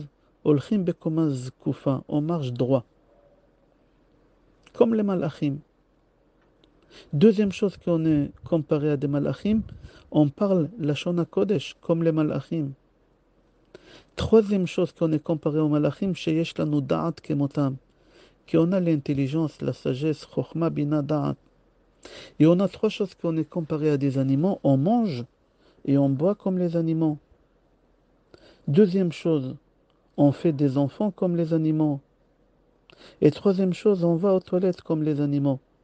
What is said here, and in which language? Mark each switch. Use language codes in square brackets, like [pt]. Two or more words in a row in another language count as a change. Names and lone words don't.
[he] הולכים בקומה זקופה, [fr] on marche droit, comme les malachim. Deuxième chose qu'on est comparé à des malachim, on parle [he] לשון הקודש, [fr] comme les malachim. Troisième chose qu'on est comparé aux malachim, [he] שיש לנו דעת כמותם, [fr] qu'on a l'intelligence, la sagesse, [he] חכמה בינה דעת. [fr] Et on a trois choses qu'on est comparé à des animaux, on mange et on boit comme les animaux. Deuxième chose, on fait des enfants comme les animaux. Et troisième chose, on va aux toilettes comme les animaux.